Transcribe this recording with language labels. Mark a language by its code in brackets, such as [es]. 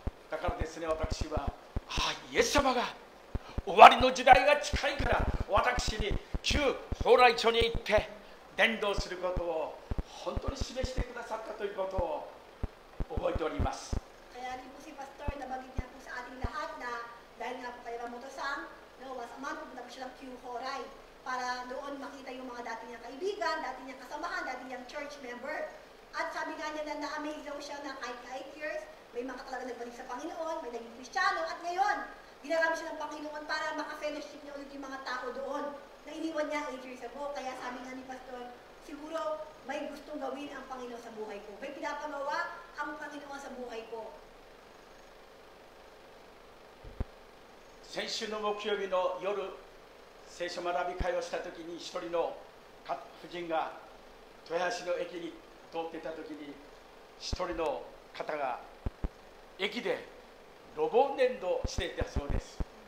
[ja] だからですね、私はイエス様が終わりの時代が近いから私に旧蓬莱町に行って伝道することを本当に示してくださったということを覚えております。 [tl] Kaya rin po si Pastor, nabanggit niya po sa ating lahat na dahil nga po kay Ramotosang, once a month, pupunta po siya ng Q Horay para doon makita yung mga dati niyang kaibigan, dati niyang kasamahan, dati niyang church member. At sabi nga niya na na-amaze daw siya na kahit 8 years, may mga talaga nagbalik sa Panginoon, may naging Kristiyano, at ngayon, ginarami siya ng Panginoon para maka-fellowship niya ulit yung mga tao doon na iniwan niya 8 years ago. Kaya sabi nga ni Pastor, siguro may gustong gawin ang Panginoon sa buhay ko. May pinapagawa ang Panginoon sa buhay ko. [ja] 先週の木曜日の夜、聖書学び会をしたときに、一人の婦人が豊橋の駅に通っていたときに、一人の方が駅で路傍伝道していたそうです。